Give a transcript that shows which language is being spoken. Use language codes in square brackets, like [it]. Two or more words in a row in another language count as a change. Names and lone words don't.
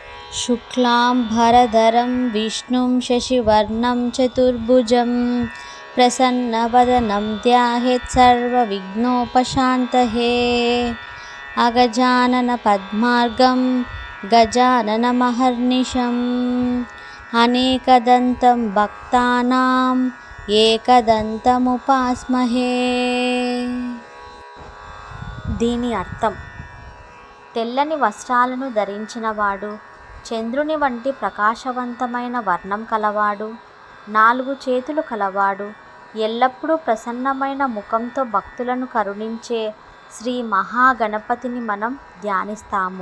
[sa] शुक्लांबरधरं विष्णुं शशिवर्णं चतुर्भुजं प्रसन्नवदनं ध्यायेत् सर्वविघ्नोपशान्तये। अगजाननपद्मार्गं गजाननमहर्निशम् अनेकदन्तं भक्तानाम् एकदन्तमुपास्महे। [te] దీని అర్థం, తెల్లని వస్త్రాలను ధరించినవాడు, చంద్రుని వంటి ప్రకాశవంతమైన వర్ణం కలవాడు, 4 చేతులు కలవాడు, ఎల్లప్పుడూ ప్రసన్నమైన ముఖంతో భక్తులను కరుణించే శ్రీ మహాగణపతిని మనం ధ్యానిస్తాము.